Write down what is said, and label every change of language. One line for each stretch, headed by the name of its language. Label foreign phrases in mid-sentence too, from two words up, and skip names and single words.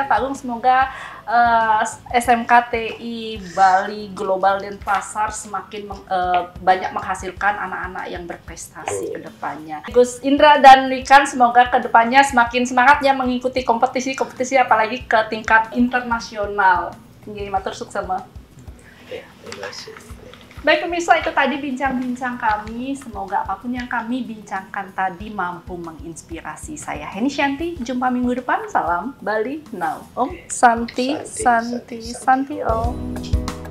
Indonesian: Pak Agung, semoga SMK TI Bali Global Denpasar semakin banyak menghasilkan anak-anak yang berprestasi ke depannya. Gus Indra dan Wican, semoga ke depannya semakin semangat ya mengikuti kompetisi-kompetisi apalagi ke tingkat internasional.
Balinese: Nggih, matur suksema.
Indonesian: Ya, terima kasih. Baik pemirsa, itu tadi bincang-bincang kami. Semoga apapun yang kami bincangkan tadi mampu menginspirasi. Saya Heni Shanti, jumpa minggu depan. Salam Bali Now.
Sanskrit: Om Santi, Santi, Santi Om.